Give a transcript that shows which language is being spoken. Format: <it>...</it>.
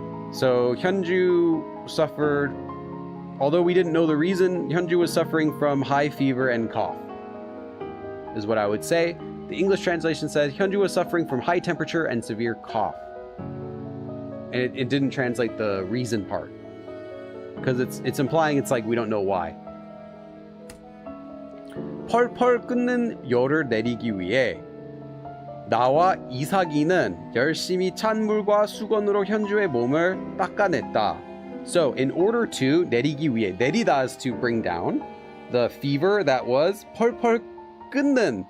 <en>So Hyunju suffered, although we didn't know the reason, Hyunju was suffering from high fever and cough, is what I would say. The English translation says Hyunju was suffering from high temperature and severe cough. And it didn't translate the reason part, because it's implying it's like we don't know why.</en> <ko>펄펄 끓는 열을 내리기 위해 나와 이삭이는 열심히 찬 물과 수건으로 현주의 몸을 닦아냈다.</ko> <en>So in order to,</en> <ko>내리기 위해,</ko> <en>내리다 is to bring down the fever that was</en> <ko>펄펄 끓는.</ko>